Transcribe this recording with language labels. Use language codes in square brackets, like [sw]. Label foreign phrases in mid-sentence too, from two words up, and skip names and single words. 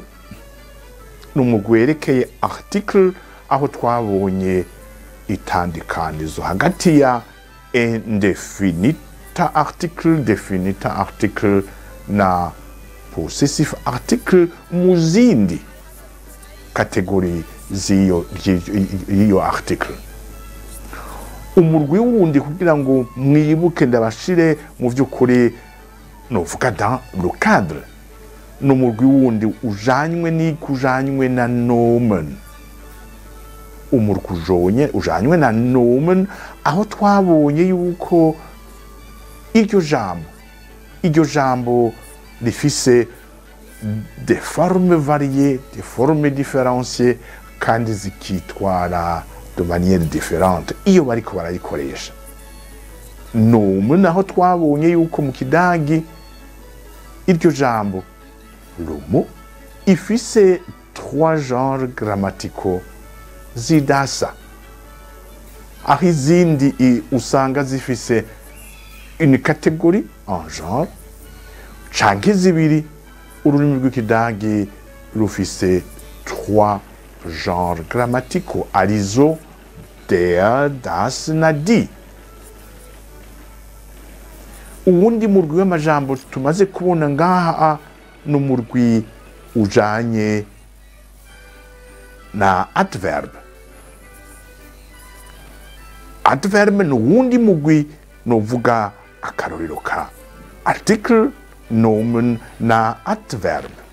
[rn] N'umurwi werekeye article, aho twabonye itandikanizo hagati ya indefinita article, definita article na possessive article mu zindi kategori z'iyo article. Umurwi wundi kugira ngo mwibuke ndabashire mu vy'ukuri novuga [fr] dans le cadre, [rn] n'umurwi wundi ujanywe na nomen. Umurwi ujanywe na nomen, aho twabonye yuko iryo jambo rifise [fr] des formes variées, des formes différenciées, [rn] kandi zikitwara [fr] de manière différente [rn] iyo bariko barayikoresha. Nomen, aho twabonye yuko mu kidagi iryo jambo lomo ifise 3 [fr] genres grammaticaux [rn] zidasa, aho izindi usanga zifise [fr] une catégorie en genre, [rn] canke zibiri. Ururimi rw'ikidagi rufise 3 [fr] genres grammaticaux, [rn] arizo [de] der, das [rn] na die. Uwundi murwi w'amajambo tumaze kubona ngaha n'umurwi ujanye na adverb. Adverb n'uwundi murwi novuga akarorero ka article, nomen na adverb.